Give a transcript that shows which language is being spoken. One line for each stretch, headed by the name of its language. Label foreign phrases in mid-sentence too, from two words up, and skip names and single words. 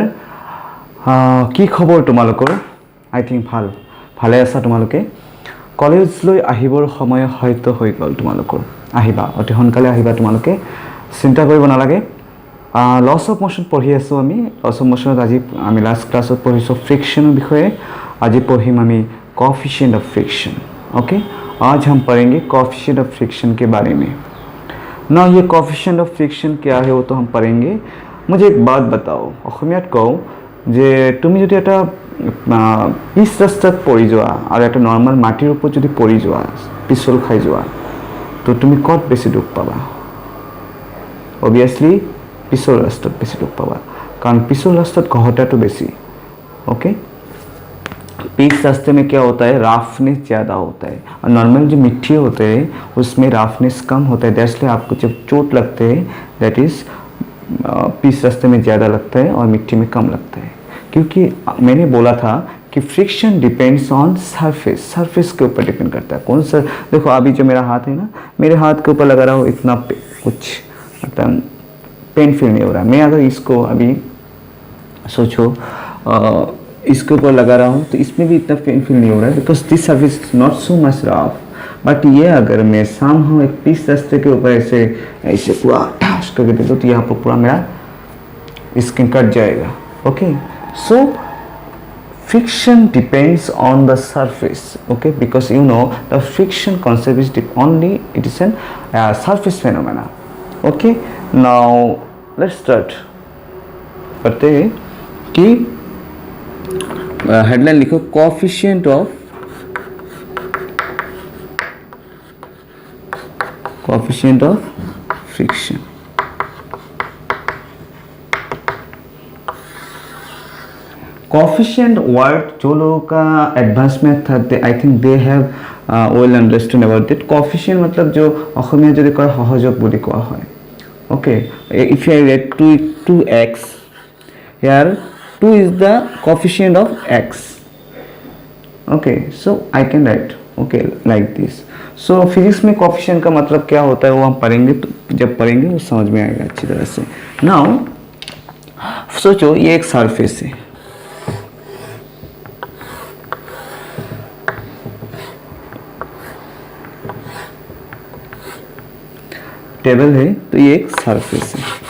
Assamese: কি খবৰ তোমালোকৰ?
English: I think
Assamese: ভালে আছা তোমালোকে? কলেজলৈ আহিবৰ সময় হয়তো হৈ গ'ল তোমালোকৰ। আহিবা, অতি সোনকালে আহিবা তোমালোকে, চিন্তা কৰিব নালাগে।
English: laws of motion
Assamese: পঢ়ি আছোঁ আমি।
English: laws of motionত
Assamese: আজি আমি লাষ্ট ক্লাছত পঢ়িছোঁ ফ্ৰিকশ্যনৰ বিষয়ে। আজি পঢ়িম আমি
English: coefficient of friction.
Hindi: ओके, आज हम पढ़ेंगे
English: coefficient of friction
Hindi: के बारे में ना। ये
English: coefficient of friction
Hindi: क्या है वो तो हम पढ़ेंगे। मुझे एक बात बताओ,
Assamese: অসমীয়াত কওঁ যে তুমি যদি এটা পিচ ৰাস্তাত পৰি যোৱা আৰু এটা নৰ্মেল মাটিৰ ওপৰত যদি পৰি যোৱা, পিছল খাই যোৱা, তো তুমি ক'ত বেছি দুখ পাবা? অবভিয়াছলি পিছল ৰাস্তাত বেছি দুখ পাবা, কাৰণ পিছল ৰাস্তাত ঘহটাটো বেছি।
Hindi: ओके, पीस रास्ते में क्या होता है, राफनेस ज़्यादा होता है, और नॉर्मल जो मिट्टी होते हैं उसमें राफनेस कम होता है। दैट्स लिए आपको जब चोट लगते हैं
English: that is
Hindi: पीस रास्ते में ज़्यादा लगता है और मिट्टी में कम लगता है। क्योंकि मैंने बोला था कि
English: friction depends on surface
Hindi: के ऊपर डिपेंड करता है। कौन सा, देखो अभी जो मेरा हाथ है ना, मेरे हाथ के ऊपर लगा रहा हो इतना कुछ मतलब
English: pain feel
Hindi: नहीं हो रहा। मैं अगर इसको अभी सोचो इसके ऊपर लगा रहा हूँ तो इसमें भी इतना
English: pain feel
Hindi: नहीं हो रहा है,
English: because this surface is not so much rough.
Hindi: बट ये अगर मैं सामने एक पीस रास्ते के ऊपर ऐसे ऐसे पूरा ठास करके दे दो तो यहाँ पर पूरा मेरा स्किन कट जाएगा।
English: okay, so friction depends on the surface. Okay, because you know the friction concept is only it is an surface phenomena. Okay, now let's start
Hindi: करते हैं कि हेडलाइन लिखो
English: coefficient of friction.
Hindi: कोएफिशिएंट वर्ड जो लोगों का एडवांस में था,
English: I think they have well understand about it.
Hindi: कोएफिशिएंट मतलब जो
Assamese: অসমীয়া যদি কয় সহযোগ বুলি কোৱা হয়।
English: okay, if you write 2x here, 2 is the coefficient of x. Okay, so I can write okay like this.
Hindi: So फिजिक्स में कोएफिशिएंट का मतलब क्या होता है वो हम पढ़ेंगे, तो जब पढ़ेंगे वो समझ में आएगा अच्छी तरह से। नाउ सोचो ये एक सरफेस है, टेबल है, तो ये एक सरफेस है।